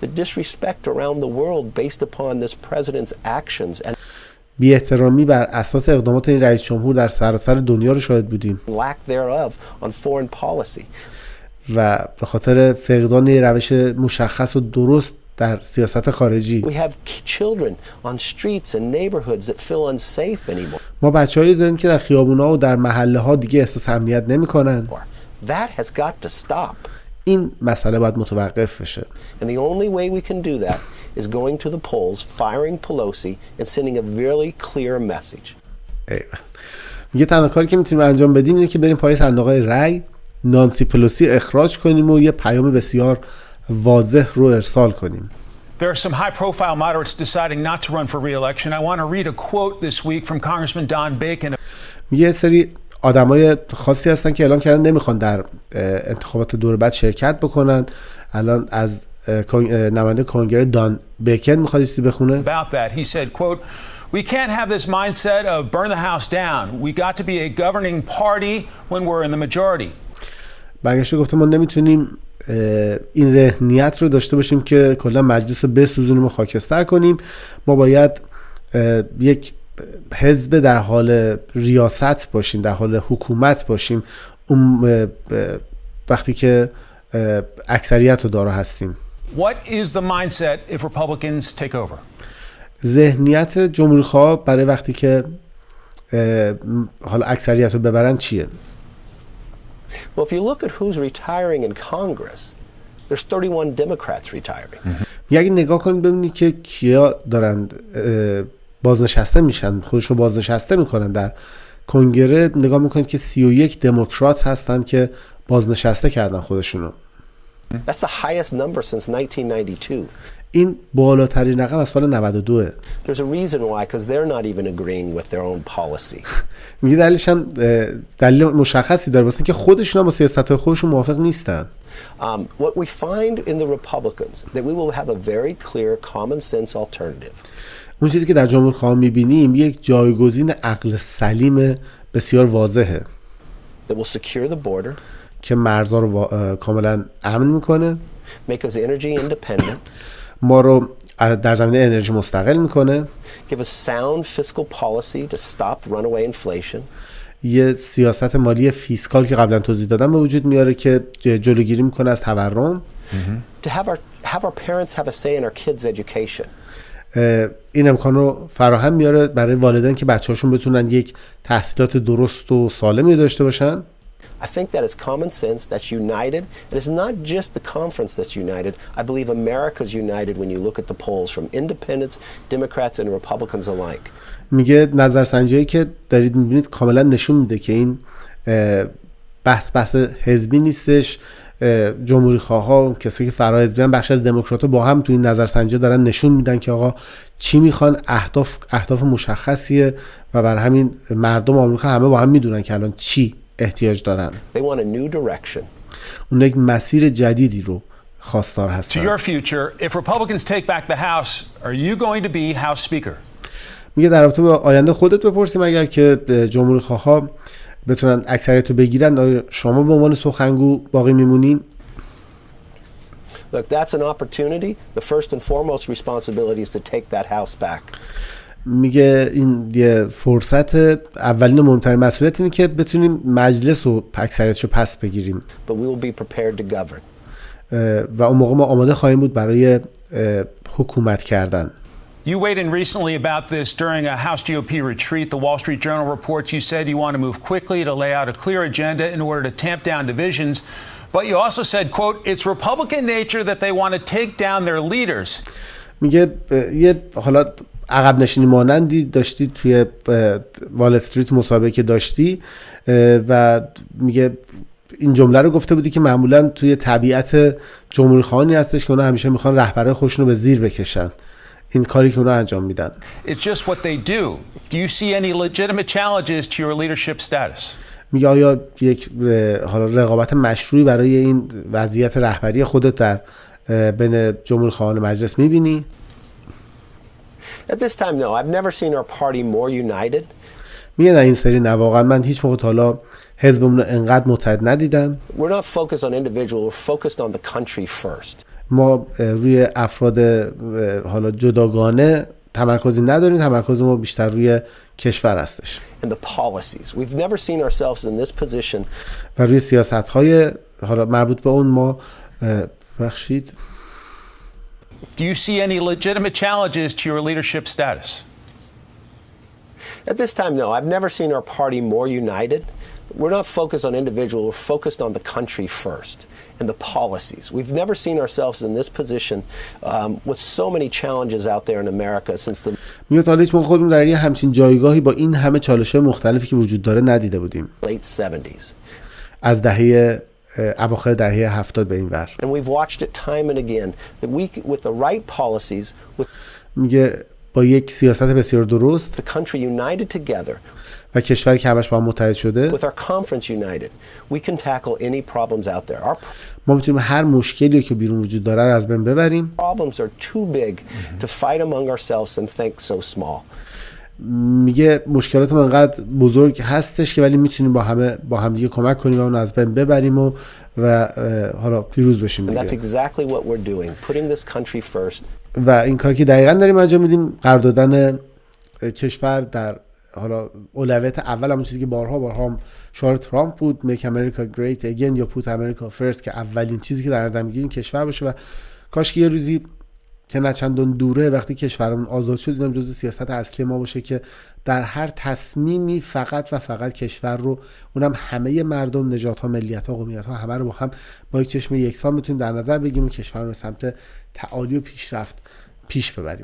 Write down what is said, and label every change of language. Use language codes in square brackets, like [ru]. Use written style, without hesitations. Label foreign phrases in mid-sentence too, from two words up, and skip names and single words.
[fa] بی احترامی بر اساس اقدامات این رئیس جمهور در سراسر دنیا رو شاهد بودیم و به خاطر فقدان روش مشخص و درست در سیاست خارجی ما بچه‌هایی داریم که در خیابون‌ها و در محله‌ها دیگه احساس امنیت نمی‌کنن. این مسئله باید متوقف بشه. [en] And the only way we can do that is going to the polls, firing Pelosi and sending a really clear message. [fa] میگه تنها کاری که میتونیم انجام بدیم اینه که بریم پای صندوق‌های رای، نانسی پلوسی اخراج کنیم و یه پیام بسیار واضح رو ارسال کنیم. [en] There are some high-profile moderates deciding not to run for re-election. I want to read a quote this week from Congressman Don Bacon. [fa] یه سری آدمای خاصی هستن که اعلام کردن نمیخوان در انتخابات دوره بعد شرکت بکنن. الان از نماینده کنگره دان بیکن میخواد چیزی بخونه. [en] About that, he said, quote, "We can't have this mindset of burn the house down. We got to be a governing party when we're in the majority." [fa] برگشته گفته ما نمیتونیم این ذهنیت رو داشته باشیم که کلا مجلس رو بسوزونیم و خاکستر کنیم. ما باید یک حزب در حال ریاست باشیم، در حال حکومت باشیم اون وقتی که اکثریت رو دارا هستیم. [en] What is the mindset if Republicans take over? [fa] ذهنیت جمهوری‌خواه برای وقتی که حالا اکثریت رو ببرن چیه؟ [en] Well, if you look at who's retiring in Congress, there's 31 Democrats retiring. [fa] اگه نگاه کنید ببینید که کیا دارن بازنشسته میشن، خودشون بازنشسته میکنن در کنگره، نگاه میکنید که 31 دموکرات هستن که بازنشسته کردن خودشونو. [en] That's the highest number since 1992. [fa] این بالاترین رقم از سال 92. [en] There's a reason why, because they're not even agreeing with their own policy. [fa] میگه دلیلش هم دلیل مشخصی داره واسه اینکه خودشون هم با سیاست خودشون موافق نیستن. [en] What we find in the Republicans that we will have a very clear common sense alternative. [fa] اون چیزی که در جمهوری‌خواه می‌بینیم یک جایگزین عقل سلیم بسیار واضحه. [en] That will secure the border. [fa] که مرزها رو کاملا امن میکنه. [en] Make us energy independent. [fa] ما رو در زمینه انرژی مستقل میکنه. [en] Give us sound fiscal policy to stop runaway inflation. [fa] یه سیاست مالی فیسکال که قبلا توضیح دادم به وجود میاره که جلوگیری میکنه از تورم. [en] To have our parents have a say in our kids' education. [fa] این امکان رو فراهم میاره برای والدین که بچه‌هاشون بتونن یک تحصیلات درست و سالمی داشته باشن. [en] I think that is common sense that's united. And it's not just the conference that's united. I believe America's united when you look at the polls from independents, Democrats and Republicans alike. [fa] میگه نظرسنجی‌هایی که دارید می‌بینید کاملا نشون میده که این بحث حزبی نیستش. جمهوری‌خواها، کسایی که فراحزبیان، بخش از دموکرات‌ها با هم تو این نظرسنجی دارن نشون میدن که آقا چی میخوان، اهداف مشخصیه و بر همین مردم آمریکا همه با هم میدونن که الان چی احتیاج دارن. [en] They want a new direction. [fa] اون یک مسیر جدیدی رو خواستار هستن. [en] To your future, if Republicans take back the House, are you going to be House Speaker? [fa] میگه در رابطه با آینده خودت بپرسیم اگر که جمهوری‌خواها بتونن اکثریت رو بگیرن، شما به عنوان سخنگو باقی میمونین؟ [en] Look, that's an opportunity. The first and foremost responsibility is to take that house back. [fa] میگه این یه فرصت، اولین و مهمترین مسئولیت اینه که بتونیم مجلس و اکثریتشو پس بگیریم. [en] But we will be prepared to govern. [fa] و اون موقع ما آماده خواهیم بود برای حکومت کردن. [en] You weighed in recently about this during a House GOP retreat. The Wall Street Journal reports you said you want to move quickly to lay out a clear agenda in order to tamp down divisions. But you also said, quote, it's Republican nature that they want to take down their leaders. [fa] میگه یه حالا عقب نشینی مانندی داشتی توی وال استریت مصاحبه که داشتی و میگه این جمله رو گفته بودی که معمولا توی طبیعت جمهوری‌خواهانی هستش که اونا همیشه میخوان رهبرای خودشون رو به زیر بکشن. این کاری که اونا انجام میدن. [en] It's just what they do. Do you see any legitimate challenges to your leadership status? [fa] میگه آیا یک حالا رقابت مشروعی برای این وضعیت رهبری خودت در بین جمهورخواهان مجلس میبینی؟ [en] At this time, no. I've never seen our party more united. [fa] میگه در این سری نه، واقعا من هیچ موقع تا حالا حزبمون رو انقدر متحد ندیدم. [en] We're not focused on individual. We're focused on the country first. [fa] ما روی افراد حالا جداگانه تمرکزی نداریم، تمرکز ما بیشتر روی کشور هستش. [en] And the policies. We've never seen ourselves in this position. [fa] و روی سیاست‌های حالا مربوط به اون ما بخشید. [en] Do you see any legitimate challenges to your leadership status? At this time, no. I've never seen our party more united. We're not focused on individual. We're focused on the country first and the policies. We've never seen ourselves in this position with so many challenges out there in America since the [fa] میاد حالا هیچ موقع خودمون در یه همچین جایگاهی با این همه چالش‌های مختلفی که وجود داره ندیده بودیم. [en] late 70s. [fa] از دهه اواخر دهه 70 به این ور. [en] And we've watched it time and again that we with the right policies with [fa] میگه با یک سیاست بسیار درست [en] the country united together [fa] و کشوری که همش با هم متحد شده [en] with our conference united we can tackle any problems out there. Our [fa] ما میتونیم هر مشکلی که بیرون وجود داره رو از بین ببریم. [en] problems are too big to fight among ourselves and think so small. [fa] میگه مشکلات ما انقدر بزرگ هستش که ولی میتونیم با هم دیگه کمک کنیم و اون از بین ببریم و حالا پیروز بشیم [en] And [fa] دیگه. [en] that's exactly what we're doing, putting this country first. [fa] و این کاری که دقیقاً داریم انجام میدیم قرار دادن کشور در حالا اولویت اول، همون چیزی که بارها هم شعار ترامپ بود، [en] Make America Great Again [fa] یا [en] Put America First، [fa] که اولین چیزی که در نظر میگیریم کشور باشه. و کاش که یه روزی که نه چندان دوره وقتی کشورمون آزاد شد اینم جزء سیاست اصلی ما باشه که در هر تصمیمی فقط و فقط کشور رو، اونم همه مردم، نژادها، ملیت‌ها، قومیت‌ها، همه رو با هم با یک چشم یکسان بتونیم در نظر بگیریم و کشور رو به سمت تعالی و پیشرفت پیش ببریم.